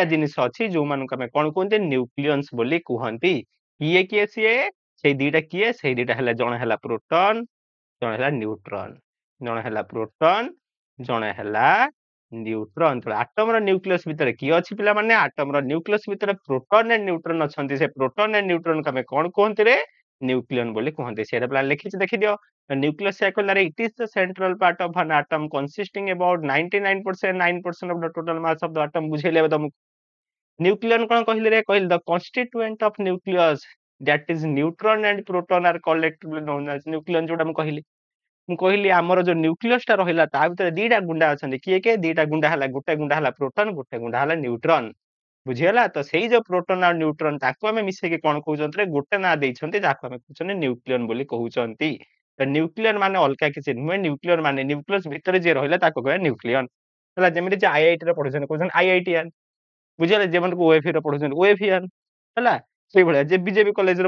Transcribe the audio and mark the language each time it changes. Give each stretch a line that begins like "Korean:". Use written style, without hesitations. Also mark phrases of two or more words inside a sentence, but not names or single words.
Odia: ଜିନିଷ ଅଛି ଯୋଉମାନଙ୍କୁ ଆମେ କଣ କୁହନ୍ତି ନ୍ୟୁକ୍ଲିୟନ୍ସ ବୋଲି କୁହନ୍ତି କିଏ ସିଏ ସେଇ ଦିଟା କିଏ ସେଇ ଦିଟା ହେଲା ଜଣେ ହେଲା ପ୍ରୋଟନ ଜଣେ ହେଲା ନ୍ୟୁଟ୍ରନ ଜଣେ ହେଲା ପ୍ରୋଟନ ଜଣେ ହେଲା ନ୍ୟୁଟ୍ରନ ଆଟମ୍ର ନ୍ୟୁକ୍ଲିୟସ୍ ଭିତରେ କିଏ ଅଛି ପିଲାମାନେ ଆଟମ୍ର ନ୍ୟୁକ୍ଲିୟସ୍ ଭିତରେ
English: proton and neutron
Odia: ଅଛନ୍ତି ସେ
English: proton and neutron
Odia: ଆମେ କଣ କୁହନ୍ତି ରେ ନ୍ୟୁକ୍ଲିୟନ ବୋଲି କୁହନ୍ତି ସେଇଟା ପିଲା ଲେଖିଛି ଦେଖିଦିଅ nucleus କହିଲାରେ
English: it is the central part of an atom consisting
Odia: about
English: 99.9% of the total mass of the atom
Odia: ବୁଝେଇଲେ ଏବେ ତମକୁ ନ୍ୟୁକ୍ଲିୟନ କଣ କହିଲେ ରେ କହିଲେ
English: the constituent of nucleus that is neutron and proton are collectively known as nucleon
Odia: ଯୋଉଟା ମୁଁ କହିଲି ଆମର ଯୋଉ ନ୍ୟୁକ୍ଲିୟସ ଟା ରହିଲା ତା ଭିତରେ ଦିଟା ଗୁଣ୍ଡା ଅଛନ୍ତି କିଏ ଦିଟା ଗୁଣ୍ଡା ହେଲା ଗୋଟେ ଗୁଣ୍ଡା ହେଲା ପ୍ରୋଟନ ଗୋଟେ ଗୁଣ୍ଡା ହେଲା ନ୍ୟୁଟ୍ରନ ବୁଝିଗଲା ତ ସେଇ ଯୋଉ ପ୍ରୋଟନ ଆଉ ନ୍ୟୁଟ୍ରନ ତାକୁ ଆମେ ମିଶେଇକି କଣ କହୁଛନ୍ତି ଗୋଟେ ନାଁ ଦେଇଛନ୍ତି ଯାହାକୁ ଆମେ କହୁଛନ୍ତି ନ୍ୟୁକ୍ଲିୟନ ବୋଲି କହୁଛନ୍ତି ନ୍ୟୁକ୍ଲିୟନ ମାନେ ଅଲଗା କିଛି ନୁହେଁ ନ୍ୟୁକ୍ଲିୟନ ମାନେ ନ୍ୟୁକ୍ଲିୟସ ଭିତରେ ଯିଏ ରହିଲା ତାକୁ କହିବା ନ୍ୟୁକ୍ଲିୟନ ହେଲା ଯେମିତି ଯେ ଆଇଆଇଟି ରେ ପଢୁଛନ୍ତି କହୁଛନ୍ତି ଆଇଆଇଟିଆନ ବୁଝିଗଲା ଯେମାନଙ୍କୁ ଓଏଫି ରେ ପଢୁଛନ୍ତି ଓଏଫିଆନ ହେଲା ସେଇଭଳିଆ ଯେ ବିଜେପି କଲେଜରେ